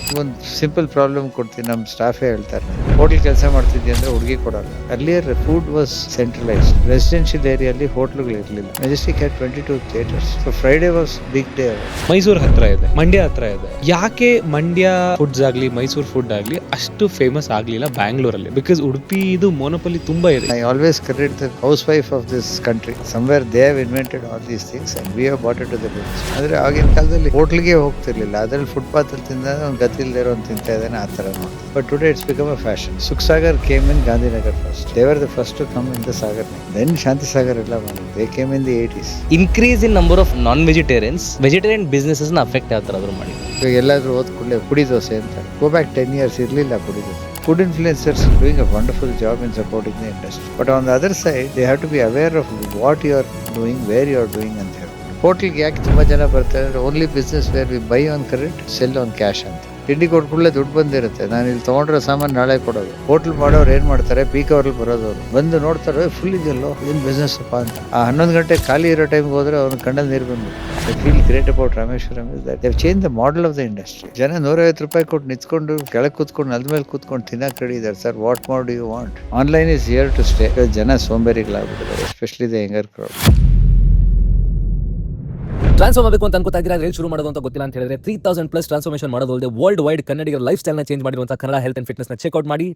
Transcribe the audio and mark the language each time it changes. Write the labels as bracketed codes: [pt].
[kn] ಒಂದು simple problem ಕೊಡ್ತೀನಿ, ನಮ್ಮ ಸ್ಟಾಫೇ ಹೇಳ್ತಾರೆ, ಹೋಟ್ಲ್ ಕೆಲಸ ಮಾಡ್ತಿದ್ದೆ ಅಂದ್ರೆ ಹುಡುಗಿ ಕೊಡಲ್ಲ. [en] Earlier food was centralized. [kn] Residential ಏರಿಯಲ್ಲಿ ಹೋಟ್ಲುಗಳು ಇರಲಿಲ್ಲ. [en] Majestic had 22 theatres. So Friday was big day. [kn] Mysuru ಹತ್ರ ಇದೆ, ಮಂಡ್ಯ ಹತ್ರ ಇದೆ. ಯಾಕೆ ಮಂಡ್ಯ ಫುಡ್ಸ್ ಆಗ್ಲಿ ಮೈಸೂರು ಫುಡ್ ಆಗ್ಲಿ ಅಷ್ಟು ಫೇಮಸ್ ಆಗ್ಲಿಲ್ಲ ಬ್ಯಾಂಗ್ಳೂರಲ್ಲಿ? ಬಿಕಾಸ್ ಉಡುಪಿ ಇದು ಮೊನೊಪಲಿ ತುಂಬಾ ಇದೆ. [en] I always credit the housewife of this country. Somewhere they have invented all these things and we have brought it to the village. [kn] ಅಂದ್ರೆ ಆಗಿನ ಕಾಲದಲ್ಲಿ ಹೋಟ್ಲಿಗೆ ಹೋಗ್ತಿರ್ಲಿಲ್ಲ, ಅದ್ರಲ್ಲಿ ಫುಟ್ಪಾತ್ ಅಲ್ಲಿ ತಿಂದ ಒಂದು ಗತಿ ಇಲ್ದೇ ಇರೋ ಒಂದು ತಿಂತಾ ಇದ್ದಾನೆ ಆ ತರ ನೋಡಿ. [en] But today it's become a fashion. Sukhsagar came in Gandhinagar first. They were the first to come in the Sagar. Then Shanti Sagar [kn] ಎಲ್ಲ ಬಂತು. [en] They came in the 80s. Increase in number of non vegetarians, vegetarian businesses ನ affect [kn] ಯಾವ ತರ ಆದ್ರೂ ಮಾಡಿ. ಇವಾಗ ಎಲ್ಲಾದ್ರೂ ಹೋದ್ ಕೂಡಲೇ ಪುಡಿ ದೋಸೆ ಅಂತ. [en] go back 10 years [kn] ಇರಲಿಲ್ಲ ಪುಡಿ dosa. [en] Food influencers are doing a wonderful job in supporting the industry. But on the other side, they have to be aware of what you are doing, where you are doing [kn] ಅಂತ ಹೇಳಿ. ಹೋಟ್ಲಿಗೆ ಯಾಕೆ ತುಂಬ ಜನ ಬರ್ತಾರೆ? [en] only business where we buy on credit, sell on cash [kn] ಅಂತ. ತಿಂಡಿ ಕೊಟ್ಕೊಳ್ಳೆ ದುಡ್ಡು ಬಂದಿರುತ್ತೆ, ನಾನು ಇಲ್ಲಿ ತೊಗೊಂಡ್ರೆ ಸಾಮಾನು ನಾಳೆ ಕೊಡೋದು. ಹೋಟ್ಲ್ ಮಾಡೋರು ಏನು ಮಾಡ್ತಾರೆ, ಪೀಕ್ ಅವರಲ್ಲಿ ಬರೋದವ್ರು ಬಂದು ನೋಡ್ತಾರೆ, ಫುಲ್ ಇದೆಯಲ್ಲೋ ಏನು ಬಿಸ್ನೆಸ್ ಅಪ್ಪ ಅಂತ. ಆ 11 ಗಂಟೆ ಖಾಲಿ ಇರೋ ಟೈಮ್ಗೆ ಹೋದ್ರೆ ಅವ್ನ ಕಣ್ಣಲ್ಲಿ ನೀರು ಬಂದ್ಬಿಟ್ಟು. [en] I feel great about Rameshwaram is that they've changed the model of the industry. [kn] ಜನ 150 ರೂಪಾಯಿ ಕೊಟ್ಟು ನಿಂತ್ಕೊಂಡು ಕೆಳಗೆ ಕೂತ್ಕೊಂಡು ನೆಲದ ಮೇಲೆ ಕೂತ್ಕೊಂಡು ತಿನ್ನಕ್ಕೆ ರೆಡಿ ಇದ್ದಾರೆ. [en] Sir, what more do you want? Online is here to stay. [kn] ಜನ ಸೋಂಬೇರಿಗಳಾಗ್ಬಿಟ್ಟಿದ್ದಾರೆ, [en] Especially the younger crowd. [kn] Transform ಆಗಬೇಕು ಅಂತ ಅನ್ಕೋತಾ ಇದ್ದೀರಾ, ಎಲ್ಲಿ ಶುರು ಮಾಡೋದು ಅಂತ ಗೊತ್ತಿಲ್ಲ ಅಂತ ಹೇಳಿದ್ರೆ 3000+ ಟ್ರಾನ್ಸ್ಫಾರ್ಮೇಷನ್ ಮಾಡೋದು ವರ್ಲ್ಡ್ ವೈಡ್ ಕನ್ನಡಿಗರ ಲೈಫ್ ಸ್ಟೈಲ್ ನ ಚೇಂಜ್ ಮಾಡಿರುವಂತಹ ಕನ್ನಡ ಹೆಲ್ತ್ ಅಂಡ್ ಫಿಟ್ನೆಸ್ ನ ಚೆಕ್ಔಟ್ ಮಾಡಿ.